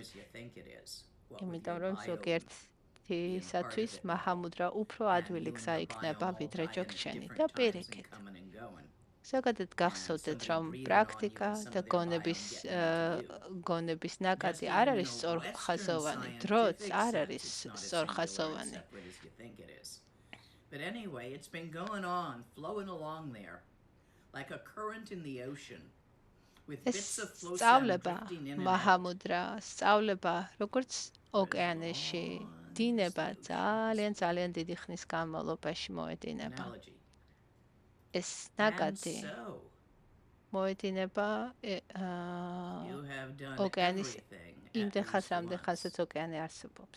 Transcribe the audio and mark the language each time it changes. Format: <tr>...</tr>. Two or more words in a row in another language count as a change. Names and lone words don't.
<ka>იმიტომ რომ ზოგიერთისათვის მაჰამუდრა უფრო ადვილი გზა იქნება, ვიდრე ჯოგჩენი და პირიქით. ზოგადად გახსოვდეთ, რომ პრაქტიკა და გონების ნაკადი არ არის სწორხაზოვანი, დროც არ არის სწორხაზოვანი.</ka> <en>But anyway, it's been going on, flowing along there, like a current in the ocean, with bits of flow sound drifting in and out.</en> <ka>მაჰამუდრა სწავლება, როგორც ოკეანეში, დინება ძალიან დიდი ხნის განმავლობაში მოედინება. ეს ნაკადი მოედინება ოკეანის იმდენ ხანს, რამდენ ხანსაც ოკეანე არსებობს.</ka>